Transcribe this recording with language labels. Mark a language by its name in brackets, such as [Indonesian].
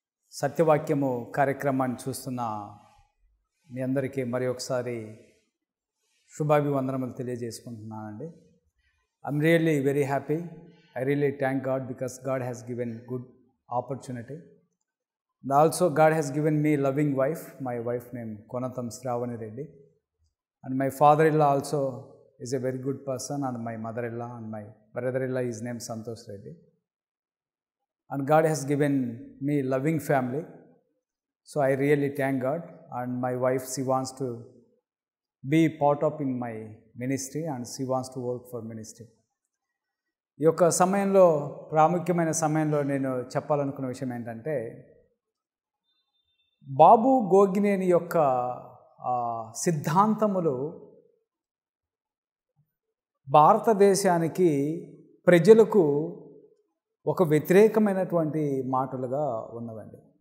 [Telugu] సత్యవాక్యము కార్యక్రమాన్ని చూస్తున్న మీ అందరికీ మరి ఒకసారి శుభాభివందనములు తెలియజేసుకుంటున్నానండి. [English] I'm really very happy. I really thank God because God has given good opportunity. And also God has given me loving wife. My wife named Konatam Sravani Reddy. And my father-in-law also is a very good person, and my mother-in-law and my brother-in-law is named Santosh Reddy. And God has given me loving family. So I really thank God. And my wife, she wants to be part of in my ministry and she wants to work for ministry. [Telugu] ఈ యొక్క సమయంలో ప్రాముఖ్యమైన సమయంలో నేను చెప్పాలనుకున్న విషయం ఏంటంటే, బాబు గోగినేని యొక్క సిద్ధాంతములు భారతదేశానికి ప్రజలకు ఒక వ్యతిరేకమైనటువంటి మాటలుగా ఉన్నవండి.